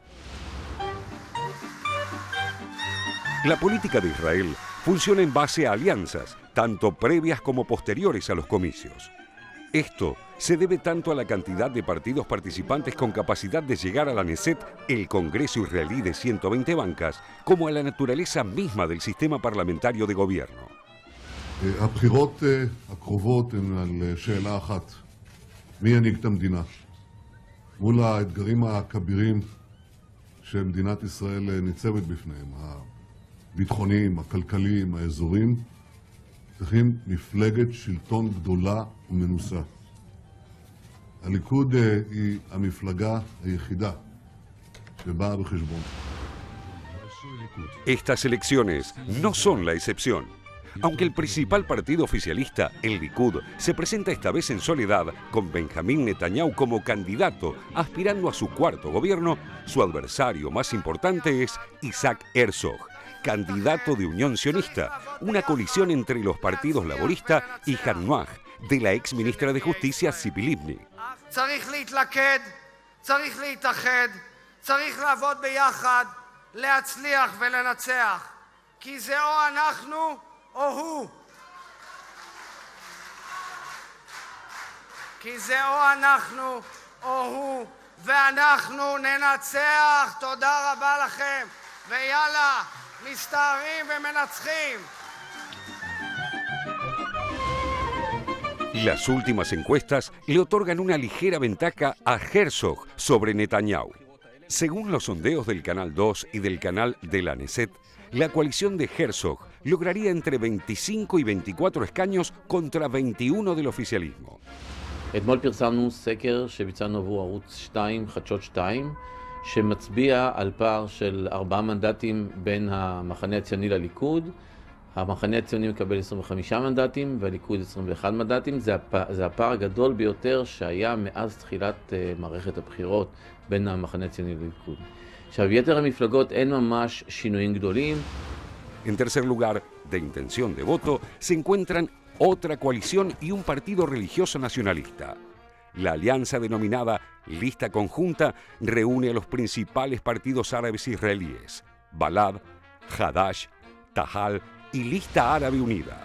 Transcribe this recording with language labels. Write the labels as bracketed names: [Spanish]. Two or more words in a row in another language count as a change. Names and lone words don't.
[Spanish] La política de Israel funciona en base a alianzas, tanto previas como posteriores a los comicios. Esto se debe tanto a la cantidad de partidos participantes con capacidad de llegar a la Knesset, el Congreso israelí de 120 bancas, como a la naturaleza misma del sistema parlamentario de gobierno. [Hebrew] הבחירות הקרובות הן על שאלה אחת, מי ינהיג את המדינה? מול האתגרים הכבירים שמדינת ישראל ניצבת בפניהם, הביטחוניים, הכלכליים, האזוריים, צריכים מפלגת שלטון גדולה ומנוסה. הליכוד היא המפלגה היחידה שבאה בחשבון. [Spanish] Estas elecciones no son la excepción. Aunque el principal partido oficialista, el Likud, se presenta esta vez en soledad con Benjamin Netanyahu como candidato, aspirando a su cuarto gobierno, su adversario más importante es Isaac Herzog, candidato de Unión Sionista, una colisión entre los partidos laborista y Hanoach, de la ex ministra de Justicia Tzipi Livni. [Hebrew] צריך להתלכד, צריך להתאחד, צריך לעבוד ביחד, להצליח ולנצח, כי זה או אנחנו או הוא. כי זה או אנחנו או הוא, ואנחנו ננצח. תודה רבה לכם, ויאללה, מסתערים ומנצחים. [Spanish] Las últimas encuestas le otorgan una ligera ventaja a Herzog sobre Netanyahu. Según los sondeos del Canal 2 y del canal de la Knesset, la coalición de Herzog lograría entre 25 y 24 escaños contra 21 del oficialismo. [Hebrew] אתמול פרסמנו סקר שביצענו עבור ערוץ 2, חדשות 2, שמצביע על פער של 4 מנדטים בין המחנה הציוני לליכוד. המחנה הציוני מקבל 25 מנדטים והליכוד 21 מנדטים. זה הפער הגדול ביותר שהיה מאז תחילת מערכת הבחירות בין המחנה הציוני לליכוד. עכשיו, יתר המפלגות אין ממש שינויים גדולים. [Spanish] En tercer lugar, de intención de voto, se encuentran otra coalición y un partido religioso nacionalista. La alianza denominada Lista Conjunta reúne a los principales partidos árabes israelíes, Balad, Hadash, Tahal y Lista Árabe Unida.